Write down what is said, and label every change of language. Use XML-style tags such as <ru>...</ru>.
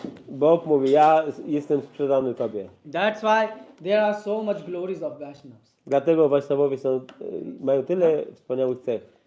<pl>Bóg mówi, ja jestem sprzedany tobie.</pl> <en>That's why there are so much glories of Vaishnavas.</en> <pl>Dlatego Wajsznawowie mają tyle wspaniałych cech.</pl>